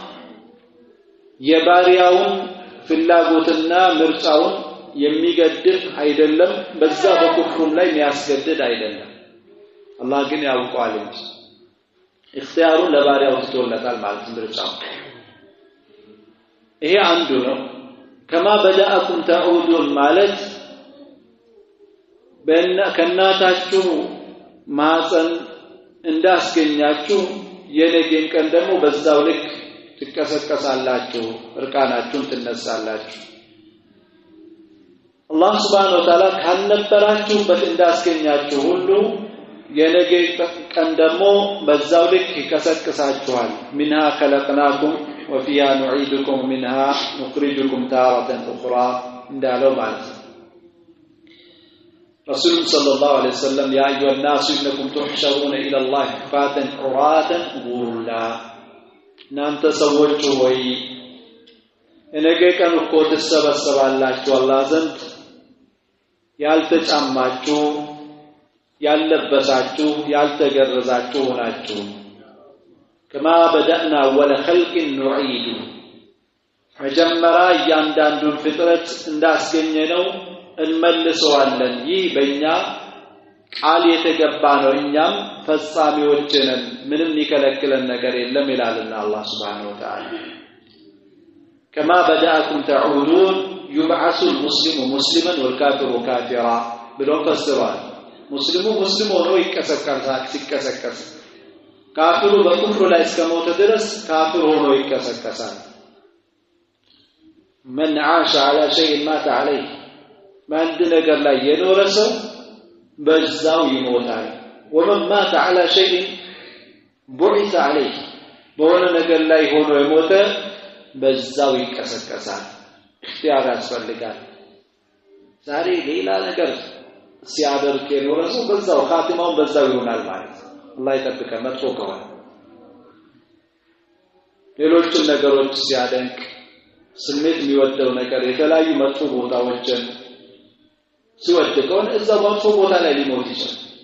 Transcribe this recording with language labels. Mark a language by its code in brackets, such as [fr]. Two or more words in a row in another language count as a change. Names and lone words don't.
[am] የባሪያውን ፍላጎትና ምርጫውን የሚገድፍ አይደለም በዛ በኩፍሩም ላይ የሚያስገድድ አይደለም አላህ ግን ያውቃል እንጂ اختيارون ለባሪያው ትቶለታል ማለት ምርጫው ይሄ አንዱ ነው [ar] كما بدأكم تعودون [am] ማለት ከናታችሁ ማፀን እንዳስገኛችሁ የነገን ቀን ደግሞ በዛው ልክ ትከሰከሳላችሁ እርቃናችሁን ትነሳላችሁ አላህ [ar] سبحانه وتعالى [am] ካነበራችሁበት እንዳስገኛችሁ ሁሉ የነገ ቀን ደግሞ በዛው ልክ ይከሰከሳችኋል [ar] منها خلقناكم وفيها نعيدكم منها نخرجكم تارة أخرى [am] እንዳለው ማለት [ar] رسول صلى الله عليه وسلم يا أيها الناس إنكم تحشرون إلى الله حفاة عراة غرلا [am] እናንተ ሰዎች ሆይ እነገ ቀን እኮ ትሰበሰባላችሁ አላህ ዘንድ ያልተጫማችሁ ያልለበሳችሁ ያልተገረዛችሁ ሆናችሁ [ar] كما بدأنا أول خلق نعيد [am] መጀመሪያ እያንዳንዱን ፍጥረት እንዳስገኘነው እንመልሰዋለን ይህ በእኛ ቃል የተገባ ነው እኛም ፈጻሚዎች ነን ምንም ይከለክለን ነገር የለም ይላልና አላህ [ar] سبحانه وتعالى كما بدأكم تعودون يبعث المسلم مسلما والكافر كافرا [am] ብለው ፈስረዋል ሙስሊሙ ሙስሊም ሆኖ ይከሰከሳል ካፊሩ በኩፍሩ ላይ እስከሞተ ድረስ ካፊር ሆኖ ይከሰከሳል [ar] من عاش على شيء مات عليه [am] በአንድ ነገር ላይ የኖረ ሰው በዛው ይሞታል [ar] ومن مات على شيء بعث عليه [am] በሆነ ነገር ላይ ሆኖ የሞተ በዛው ይከሰከሳል እክቲያር ያስፈልጋል ዛሬ ሌላ ነገር ሲያደርግ የኖረ ሰው በዛው ኻቲማውን በዛው ይሆናል ማለት አላህ ይጠብቀን መጥፎ ከሆነ ሌሎችን ነገሮች ሲያደንቅ ስሜት የሚወደው ነገር የተለያዩ መጥፎ ቦታዎችን ሲወድ ከሆነ እዛው መጥፎ ቦታ ላይ ሊሞት ይችላል